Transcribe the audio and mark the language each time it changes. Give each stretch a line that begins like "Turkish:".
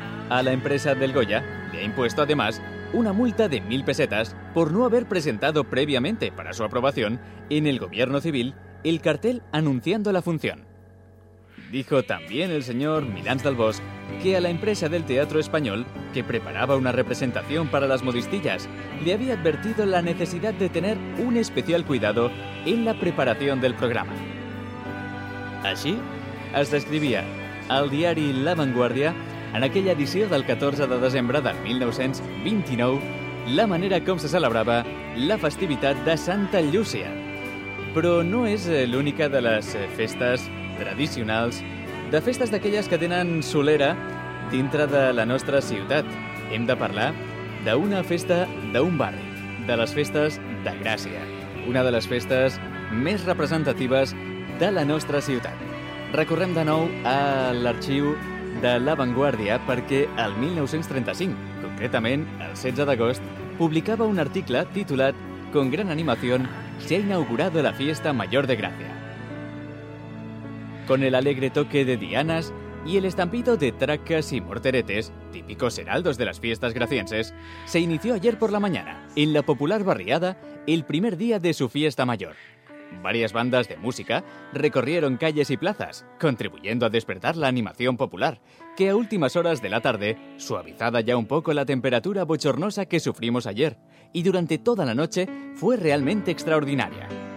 Spanish: A la empresa del Goya le ha impuesto, además, una multa de 1.000 pesetas por no haber presentado previamente para su aprobación en el gobierno civil el cartel anunciando la función. Dijo también el señor Milans del Bosch que a la empresa del Teatro Español, que preparaba una representación para las modistillas, le había advertido la necesidad de tener un especial cuidado en la preparación del programa.
Catalan: Així, es descrivia al diari La Vanguardia, en aquella edició del 14 de desembre del 1929, la manera com se celebrava la festivitat de Santa Llúcia. Però no és l'única de les festes tradicionals, de festes d'aquelles que tenen solera dintre de la nostra ciutat. Hem de parlar d'una festa d'un barri, de les festes de Gràcia, una de les festes més representatives de la nostra ciutat. Recorrem de nou a l'arxiu de La Vanguardia perquè el 1935, concretament el 16 d'agost, publicava un article titulat
Spanish: «Con gran animación se ha inaugurado la fiesta mayor de Gràcia». Con el alegre toque de dianas y el estampido de tracas y morteretes, típicos heraldos de las fiestas gracienses, se inició ayer por la mañana, en la popular barriada, el primer día de su fiesta mayor. Varias bandas de música recorrieron calles y plazas, contribuyendo a despertar la animación popular, que a últimas horas de la tarde, suavizada ya un poco la temperatura bochornosa que sufrimos ayer, y durante toda la noche, fue realmente extraordinaria.